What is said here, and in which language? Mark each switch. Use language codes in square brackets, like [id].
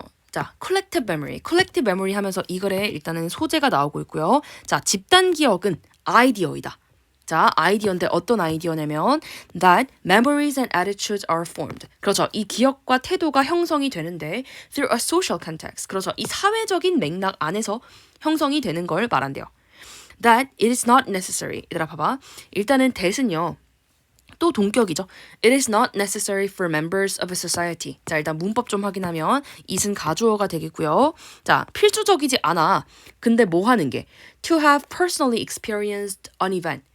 [ko] 자, collective memory 하면서 이 글에 일단은 소재가 나오고 있고요. 자, 집단 기억은 아이디어이다. [en] 자, [ko] 아이디어인데 어떤 아이디어냐면 [en] that memories and attitudes are formed. [ko] 그렇죠. 이 기억과 태도가 형성이 되는데 [en] through a social context. [ko] 그렇죠. 이 사회적인 맥락 안에서 형성이 되는 걸 말한대요. [en] That it is not necessary. [ko] 얘들아 봐봐. 일단은 that은요. 또 동격이죠. [en] It is not necessary for members of a society. [ko] 자, 일단 문법 좀 확인하면 it은 가주어가 되겠고요. 자, 필수적이지 않아. 근데 뭐 하는 게? [en] To have personally experienced an event.